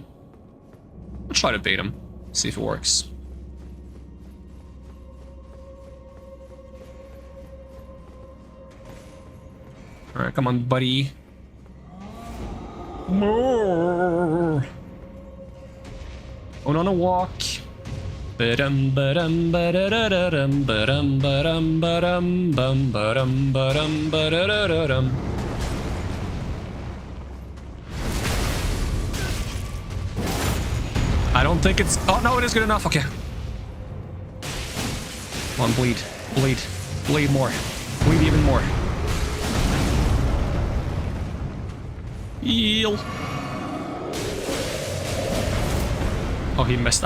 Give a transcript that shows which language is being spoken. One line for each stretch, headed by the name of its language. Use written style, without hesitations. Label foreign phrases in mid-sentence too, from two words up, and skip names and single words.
English: I'll try to bait him, see if it works. Alright, come on, buddy. More. Going on a walk. Ba-dum ba-dum ba-da-da-da-dum ba-dum ba-dum ba-dum bum ba-dum ba-dum ba-da-da-da-dum. I don't think it's... Oh, no, it is good enough. Okay. Come on, bleed. Bleed. Bleed more. Bleed even more. Heal. Oh, he missed.